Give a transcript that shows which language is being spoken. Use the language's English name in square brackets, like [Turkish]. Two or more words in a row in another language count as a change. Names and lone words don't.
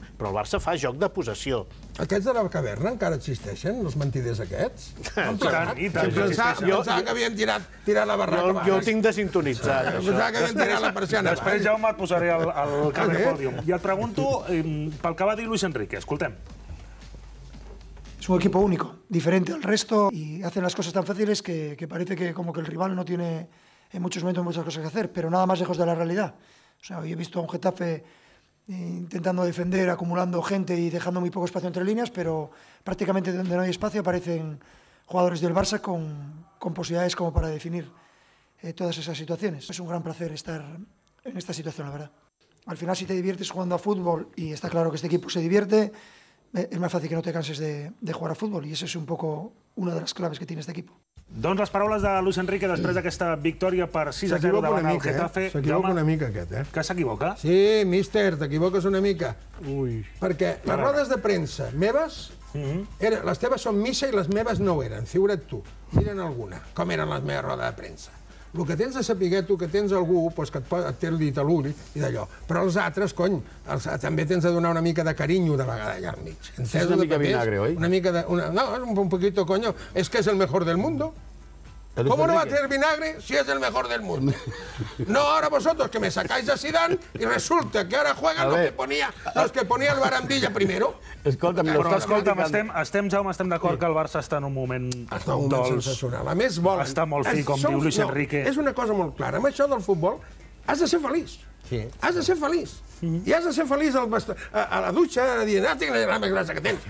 [Catalan] Però el Barça fa joc de possessió. Aquests de la caverna encara existeixen, els mentiders aquests? I tant. Pensava que havien tirat la barraca. Jo ho tinc desintonitzat. Pensava que havien tirat la persiana. Després, Jaume, et posaré al cap del pòdium. I et pregunto pel que va dir Luis Enrique. Escoltem. [Spanish] Es un equipo único, diferente al resto y hacen las cosas tan fáciles que parece que como que el rival no tiene en muchos momentos muchas cosas que hacer, pero nada más lejos de la realidad. O sea, hoy he visto a un Getafe intentando defender, acumulando gente y dejando muy poco espacio entre líneas, pero prácticamente donde no hay espacio aparecen jugadores del Barça con posibilidades como para definir todas esas situaciones. Es un gran placer estar en esta situación, la verdad. Al final, si te diviertes jugando a fútbol, y está claro que este equipo se divierte, es más fácil que no te canses de jugar a fútbol, y eso es un poco una de las claves que tiene este equipo. [Catalan] Doncs les paraules de Luis Enrique després d'aquesta victòria per 6-0 davant el Getafe. S'equivoca una mica, aquest, eh? Que s'equivoca? Sí, míster, t'equivoques una mica. Perquè les rodes de premsa meves, les teves són missa i les meves no ho eren. Figura't tu, mira'n alguna, com eren les meves rodes de premsa. El que tens de saber tu, que tens algú que et té el dit a l'ull i d'allò. Però els altres, cony, també tens de donar una mica de carinyo de vegada allà al mig. És una mica vinagre, oi? Una mica de... [Spanish] No, un poquito, coño, es que es el mejor del mundo. ¿Cómo no va a tener vinagre si es el mejor del mundo? No, ahora vosotros que me sacáis a Zidane y resulta que ahora juegan los que ponía el Barandilla primero. [Catalan] Escolta'm, Jaume, estem d'acord que el Barça està en un moment dolç. Sensacional. A més, volen... Està molt fi, com diu Luis Enrique. És una cosa molt clara. Amb això del futbol has de ser feliç. Has de ser feliç. I has de ser feliç a la dutxa dient, tinc la més gràcia que tens.